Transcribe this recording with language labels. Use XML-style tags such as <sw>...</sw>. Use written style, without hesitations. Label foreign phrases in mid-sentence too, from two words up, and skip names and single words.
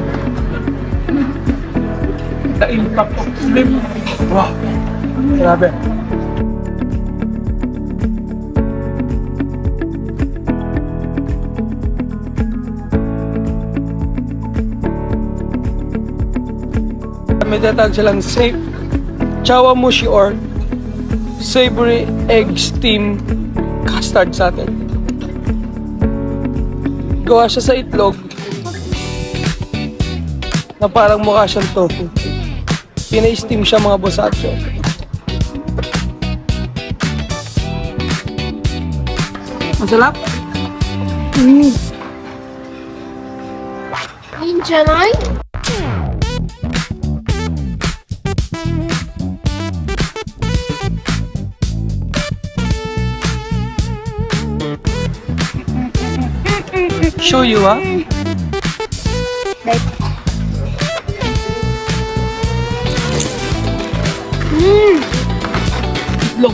<en>The impact of shrimp. Wow.</en> <tl>Grabe. May tatawag silang chawamushi or</tl> <en>savory egg steam custard</en> <tl>sa atin. Gawa siya sa itlog na parang mukha siyang tofu. Pina-steam siya mga bosacho. Masarap?</tl> <ja>いいんじゃない？ Shoyu wa?</ja> <tl>Itlog.</tl>